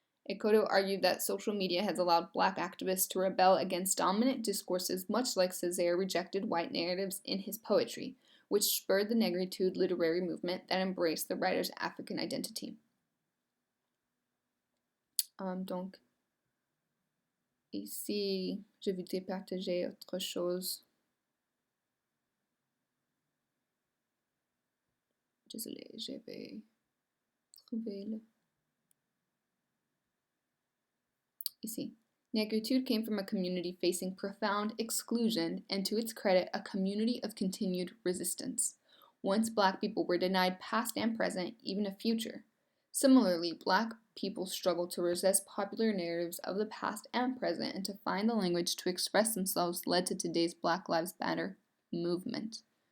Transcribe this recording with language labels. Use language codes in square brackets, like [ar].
[en] Ekoto argued that social media has allowed Black activists to rebel against dominant discourses, much like Césaire rejected white narratives in his poetry, which spurred the negritude literary movement that embraced the writer's African identity. [fr] Donc, ici, je vais te partager autre chose. Désolée, je vais trouver le... Ici. [en] Negritude came from a community facing profound exclusion and, to its credit, a community of continued resistance. Once Black people were denied past and present, even a future. Similarly, Black people struggled to resist popular narratives of the past and present, and to find the language to express themselves led to today's Black Lives Matter movement.